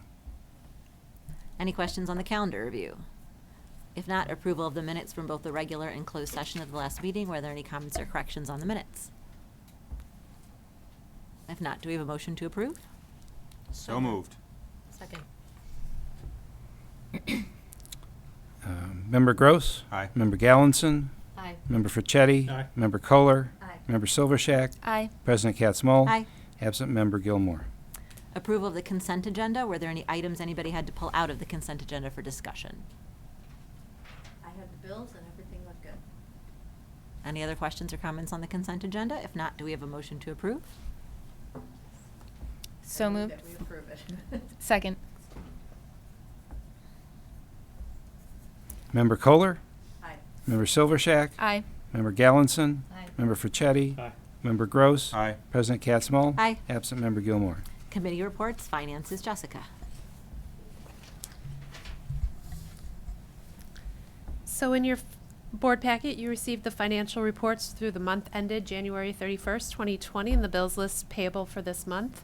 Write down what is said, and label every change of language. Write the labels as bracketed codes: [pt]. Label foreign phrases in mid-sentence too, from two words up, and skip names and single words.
[en] Any questions on the calendar review? If not, approval of the minutes from both the regular and closed session of the last meeting. Were there any comments or corrections on the minutes? If not, do we have a motion to approve? So moved. Second. Member Gross? Aye. Member Gallinson? Aye. Member Fricchetti? Aye. Member Kohler? Aye. Member Silvershack? Aye. President Katzmull? Aye. Absent Member Gilmore. Approval of the consent agenda. Were there any items anybody had to pull out of the consent agenda for discussion? I had the bills and everything looked good. Any other questions or comments on the consent agenda? If not, do we have a motion to approve? So moved. That we approve it. Second. Member Kohler? Aye. Member Silvershack? Aye. Member Gallinson? Aye. Member Fricchetti? Aye. Member Gross? Aye. President Katzmull? Aye. Absent Member Gilmore. Committee reports. Finances. Jessica. So in your board packet, you received the financial reports through the month ended January 31st, 2020, and the bills list payable for this month.